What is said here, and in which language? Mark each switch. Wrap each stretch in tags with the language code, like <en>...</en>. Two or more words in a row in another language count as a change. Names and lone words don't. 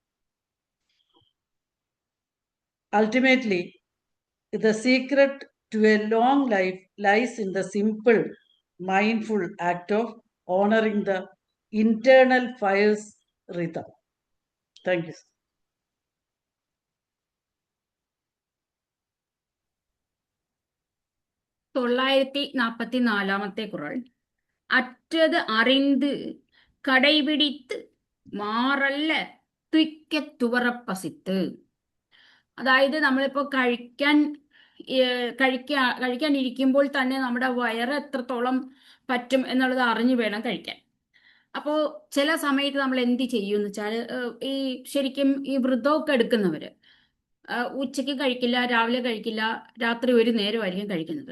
<en>Ultimately, the secret to a long life lies in the simple, mindful act of honoring the internal fire's rhythm. Thank you.</en> <ml>തൊള്ളായിരത്തി 44 குறள்.</ml> <ta>அற்றது அறிந்து கடைபிடித்து மாறல்ல துய்க்க துவரப்பசித்து.</ta> <ml>അതായത് നമ്മളിപ്പോൾ കഴിക്കാനിരിക്കുമ്പോൾ തന്നെ നമ്മുടെ വയറ് എത്രത്തോളം പറ്റും എന്നുള്ളത് അറിഞ്ഞു വേണം കഴിക്കാൻ. അപ്പോൾ ചില സമയത്ത് നമ്മൾ എന്ത് ചെയ്യുമെന്ന് വെച്ചാൽ ഈ ശരിക്കും ഈ വ്രതമൊക്കെ എടുക്കുന്നവര് ഉച്ചയ്ക്ക് കഴിക്കില്ല, രാവിലെ കഴിക്കില്ല, രാത്രി ഒരു നേരമായിരിക്കും കഴിക്കുന്നത്.</ml>